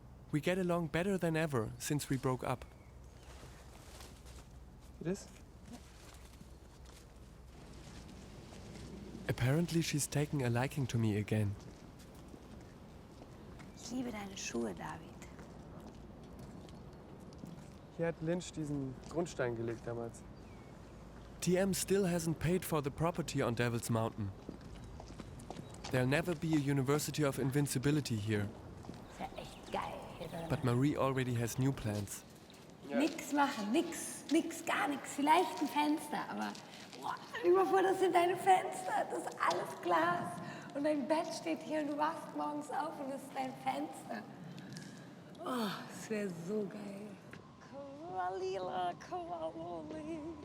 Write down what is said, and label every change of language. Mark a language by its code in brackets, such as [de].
[en] We get along better than ever since we broke up. It is? Apparently she's taking a liking to me again. [de] Ich liebe deine Schuhe, David. Hier hat Lynch diesen Grundstein gelegt damals. [en] TM still hasn't paid for the property on Devil's Mountain. There'll never be a University of Invincibility here. [de] Ist ja echt geil hier drin. [en] But Marie already has new plans. [de] Nix machen, nix, gar nichts. Vielleicht ein Fenster, aber boah, stell dir mal vor, das sind deine Fenster. Das ist alles Glas. Und dein Bett steht hier und du wachst morgens auf und das ist dein Fenster. Oh, das wäre so geil. Koalila, Koaloli.